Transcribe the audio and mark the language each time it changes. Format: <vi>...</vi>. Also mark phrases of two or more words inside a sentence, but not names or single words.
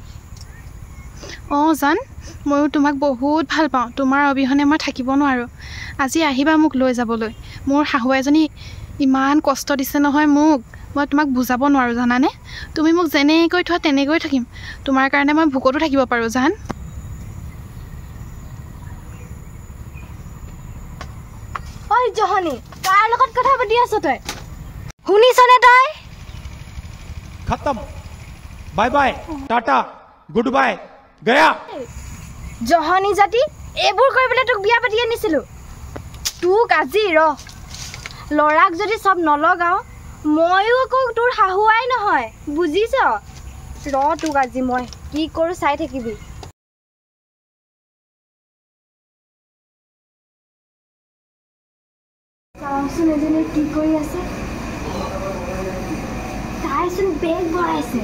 <as>জান ময়ো তোমাক বহুত ভাল পাওঁ তোমাৰ অবিহনে মই থাকিব নোৱাৰোঁ আজি আহিবা মোক লৈ যাবলৈ মোৰ শাহু এজনী ইমান কষ্ট দিছে নহয় মোক মই তোমাক বুজাব নোৱাৰোঁ জানানে তুমি মোক যেনেকৈ থোৱা তেনেকৈ থাকিম তোমাৰ কাৰণে মই ভোকতো থাকিব পাৰোঁ জান ঐ জহনী কাৰ লগত কথা পাতি আছ তই শুনিছনে তই</as> <hi>खत्म</hi> <en>bye bye</en> <hi>टाटा</hi> <en>good bye</en> <hi>गया</hi> <as>জহনী জাতি এইবোৰ কৰিবলৈ তোক বিয়া পাতি আনিছিলোঁ তোক আজি ল'ৰাক যদি চব নলগাওঁ ময়ো আকৌ তোৰ শাহুৱাই নহয় বুজিছ তোক আজি মই কি কৰোঁ চাই থাকিবি চাওঁচোন এজনী কি কৰি আছে তাইচোন বেগ ভৰাইছে</as>